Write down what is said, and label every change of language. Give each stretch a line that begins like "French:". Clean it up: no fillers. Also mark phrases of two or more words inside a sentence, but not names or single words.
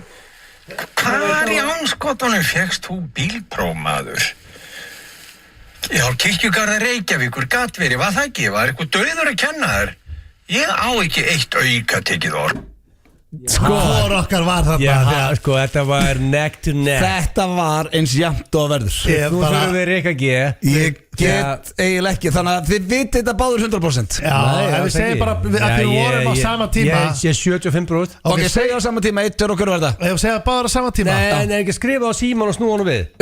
Icelandic: Hvar í anskotunum fékkst þú bílprófmaður? Já, Kirkjugarða Reykjavíkur gat verið, var það ekki? Var eitthvað dauður að kenna þér? Ég á ekki eitt auka tekið orð. Hvor okkar var þarna? Já, sko, þetta var
English: neck to neck.
Icelandic: Þetta var eins jafnt og verður. Þú þurfum við Rikka G. Ég get eiginlega ekki, þannig að þið vitið þetta báður 100%. Já, ef við segjum bara að við vorum á sama tíma. Ég 75%. Ok, segja á sama tíma, 1, 2 og hver var þetta? Ef við segjum báður á sama tíma. Nei, ekki skrifa á síman og snúa hann við.